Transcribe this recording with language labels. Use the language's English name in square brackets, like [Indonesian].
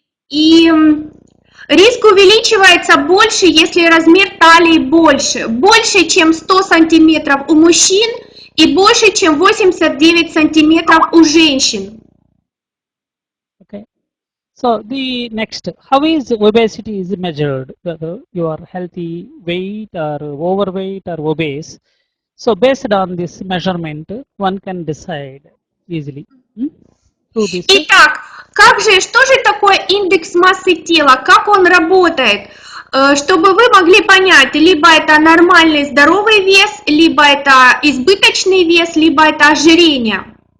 [Russian] И риск увеличивается больше, если размер талии больше, чем 100 сантиметров у мужчин и больше, чем 89 сантиметров у женщин. [English] Okay. So the next, how is obesity is measured? Whether you are healthy weight or overweight or obese. So based on this measurement, one can decide easily. Through this. [Russian] Итак, что же такое индекс массы тела? Как он работает? Чтобы вы могли понять, либо это нормальный здоровый вес, либо это избыточный вес, либо это ожирение.